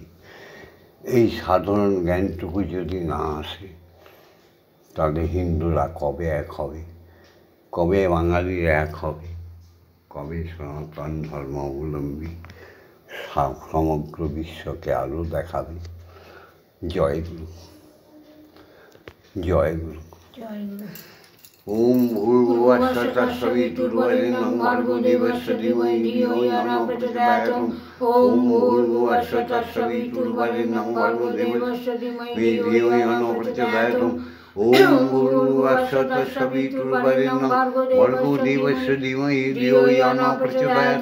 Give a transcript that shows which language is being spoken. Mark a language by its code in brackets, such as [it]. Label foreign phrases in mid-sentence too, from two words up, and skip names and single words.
[bn] এই সাধারণ জ্ঞানটুকু যদি না আসে, তাহলে হিন্দুরা কবে এক হবে? কবে বাঙালিরা এক হবে? কবে সনাতন ধর্মাবলম্বী সমগ্র বিশ্বকে আলো দেখাবে? জয় গুরু, জয় গুরু। জয় গুরু। [sa] ওম ভূর্ভুবঃ স্বঃ তৎসবিতুর্বরেণ্যং ভর্গো দেবস্য ধীমহি ধিয়ো ইয়ো নঃ প্রচোদয়াৎ। ওম ভূর্ভুবঃ স্বঃ তৎসবিতুর্বরেণ্যং ভর্গো দেবস্য ধীমহি ধিয়ো ইয়ো নঃ প্রচোদয়াৎ। ওম ভূর্ভুবঃ স্বঃ তৎসবিতুর্বরেণ্যং ভর্গো দেবস্য ধীমহি ধিয়ো ইয়ো নঃ প্রচোদয়াৎ।